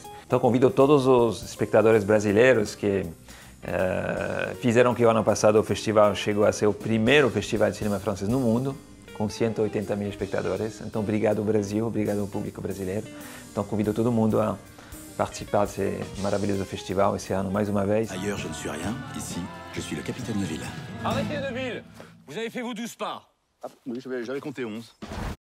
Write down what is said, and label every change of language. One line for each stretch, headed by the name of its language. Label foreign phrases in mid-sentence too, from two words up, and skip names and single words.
Portuguese: Então convido todos os espectadores brasileiros que fizeram que o ano passado o festival chegou a ser o primeiro festival de cinema francês no mundo, com 180 mil espectadores. Então, obrigado Brasil, obrigado ao público brasileiro. Então, convido todo mundo a participar desse maravilhoso festival esse ano mais uma vez.
French: Ailleurs, je ne suis rien. Ici, je suis le capitaine Neville. Arrêtez, Neville! Vous avez fait vos 12 pas. Ah, oui, j'avais compté 11.